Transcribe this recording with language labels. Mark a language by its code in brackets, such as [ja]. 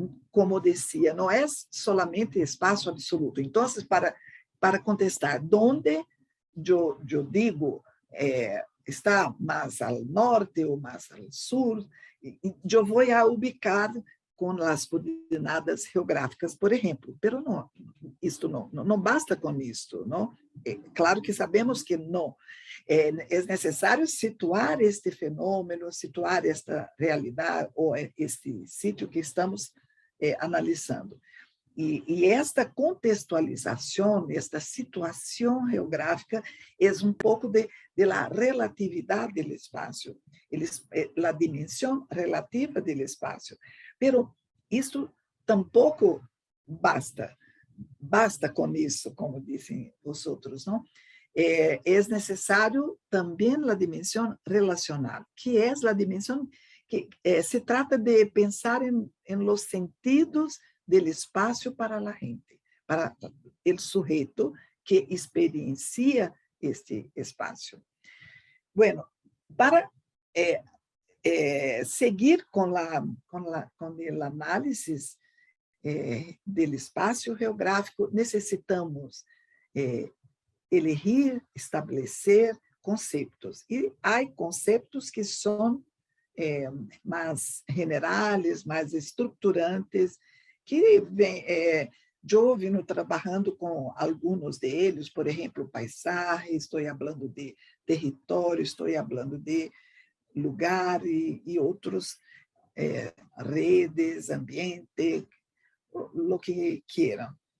[es] Como decía, no es solamente espacio absoluto. Entonces, para contestar, ¿dónde yo digo está más al norte o más al sur? Yo voy a ubicar con las coordenadas geográficas, por ejemplo, pero no, [pt] isto não basta com isto, não? Claro que sabemos que não. É necessário situar este fenômeno, situar esta realidade ou este sítio que estamos analisando. E esta contextualização, esta situação geográfica é pouco de la relatividade do espaço, a dimensão relativa do espaço. Pero isso tampouco basta com isso, como dizem os outros, não? É necessário também a dimensão relacional, que é a dimensão que se trata de pensar em [es] los sentidos del espacio para la gente, para el sujeto que experiencia este espacio. Bueno, para seguir con el análisis del espacio geográfico, necesitamos elegir, establecer conceptos. [pt] E há conceptos que são mais generales, mais estruturantes, que eu venho trabalhando com alguns deles, por exemplo, paisaje, estou falando de território, estou falando de lugar e outros, redes, ambiente, o que queiram.